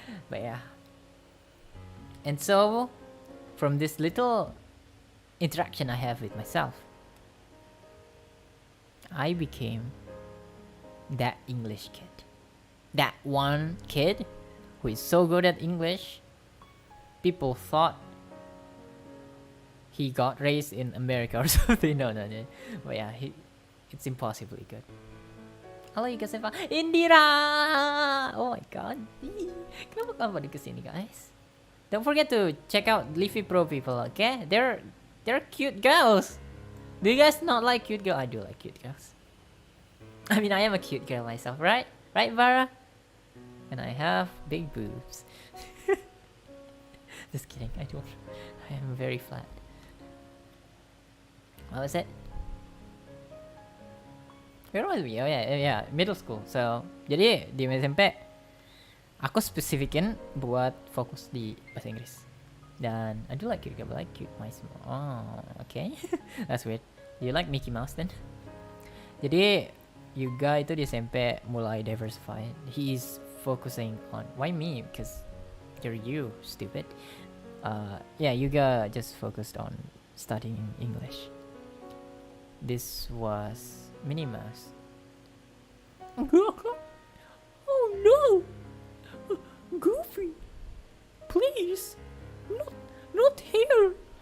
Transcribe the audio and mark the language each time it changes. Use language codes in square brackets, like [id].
[en] But yeah. And so, from this little interaction I have with myself, I became that English kid. That one kid who is so good at English, people thought he got raised in America or something. No. But yeah, it's impossibly good. [id] Halo Yuga Senpai. Indira! [en] Oh my god. [id] Kenapa kamu pada kesini guys? [en] Don't forget to check out Leafy Pro people, okay? They're cute girls. Do you guys not like cute girls? I do like cute girls. I mean, I am a cute girl myself, right? Right, Vara? And I have big boobs. Just kidding, I don't. I am very flat. What was it? Where was we? Oh yeah, middle school. [id] So, jadi di SMP aku spesifikin buat fokus di bahasa Inggris. [en] Dan I do like cute girl, but I like cute mice more. Oh, okay. That's weird. Do you like Mickey Mouse then? [id] Jadi Yuga itu di SMP mulai diversify. [en] He is focusing on, why me? Because you're you, stupid. Yeah, Yuga just focused on studying English. This was Minnie Mouse. Oh no! Goofy! Please! Not here!